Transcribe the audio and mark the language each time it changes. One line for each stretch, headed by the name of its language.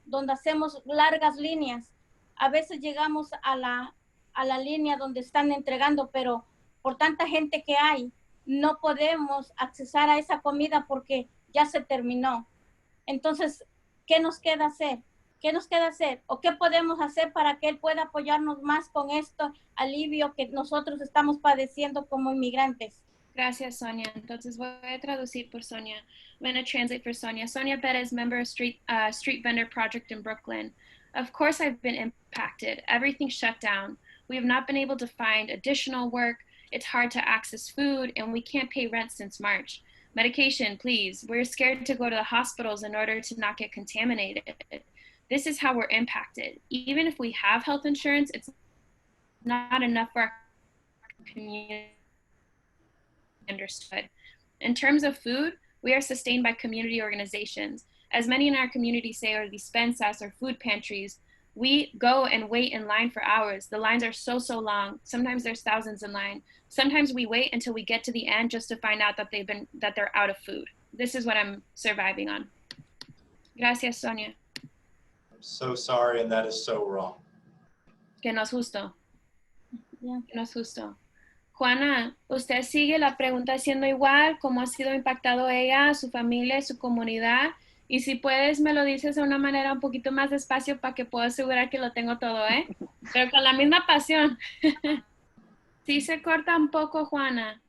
Spanish: donde hacemos largas líneas. A veces llegamos a la línea donde están entregando, pero por tanta gente que hay, no podemos accesar a esa comida porque ya se terminó. Entonces, ¿qué nos queda hacer? ¿Qué nos queda hacer? ¿O qué podemos hacer para que él pueda apoyarnos más con esto alivio que nosotros estamos padeciendo como inmigrantes? Gracias, Sonia. Entonces voy a traducir por Sonia.
English: I'm going to translate for Sonia. Sonia Perez, member of Street Vendor Project in Brooklyn. Of course, I've been impacted. Everything's shut down. We have not been able to find additional work. It's hard to access food, and we can't pay rent since March. Medication, please. We're scared to go to the hospitals in order to not get contaminated. This is how we're impacted. Even if we have health insurance, it's not enough for our community. Understood. In terms of food, we are sustained by community organizations. As many in our community say are despensas or food pantries, we go and wait in line for hours. The lines are so long. Sometimes there's thousands in line. Sometimes we wait until we get to the end just to find out that they're out of food. This is what I'm surviving on.
Spanish: Gracias, Sonia.
English: I'm so sorry, and that is so wrong.
Spanish: Que no es justo.
English: Yeah.
Spanish: Que no es justo. Juana, ¿usted sigue la pregunta siendo igual? ¿Cómo ha sido impactado ella, su familia, su comunidad? Y si puedes, me lo dices de una manera un poquito más despacio para que pueda asegurar que lo tengo todo, ¿eh? Pero con la misma pasión. Sí se corta un poco, Juana.